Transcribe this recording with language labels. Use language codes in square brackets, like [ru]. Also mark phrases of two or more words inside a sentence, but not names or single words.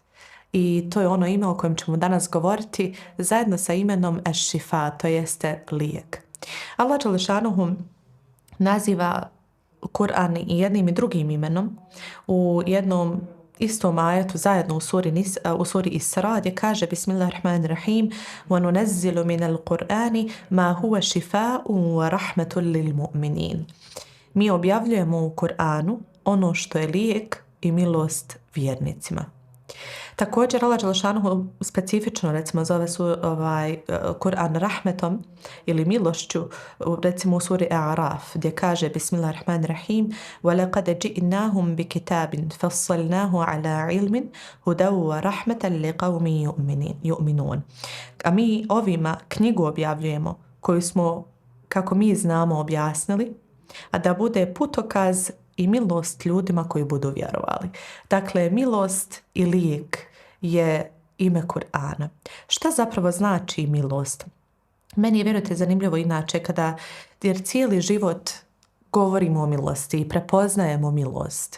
[bs] I to je ono ime o kojem ćemo danas govoriti zajedno sa imenom Eš-Šifa, to jeste lijek. Allah dželešanuhu naziva Kur'an i jednim i drugim imenom u jednom istom ajetu zajedno u suri Isra, gdje kaže Bismillahirrahmanirrahim [ar] وَنُنَزِّلُ مِنَ الْقُرْآنِ مَا هُوَ شِفَاءٌ وَرَحْمَةٌ لِلْمُؤْمِنِينَ. [bs] Mi objavljujemo u Kur'anu ono što je lijek i milost vjernicima. Također Allah dželešanuhu specifično recimo zove Kur'an rahmetom ili milošću, recimo u suri A'raf gdje kaže Bismillahirrahmanirrahim [ar] وَلَقَدْ جِئْنَاهُمْ بِكِتَابٍ فَصَّلْنَاهُ عَلَى عِلْمٍ هُدًى وَرَحْمَةً لِقَوْمٍ يُؤْمِنُونَ. [bs] A mi ovima knjigu objavljujemo koju smo, kako mi znamo, objasnili, a da bude putokaz i milost ljudima koji budu vjerovali. Dakle, milost i lijek je ime Kur'ana. Šta zapravo znači milost? Meni je, vjerujte, zanimljivo inače jer cijeli život govorimo o milosti i prepoznajemo milost.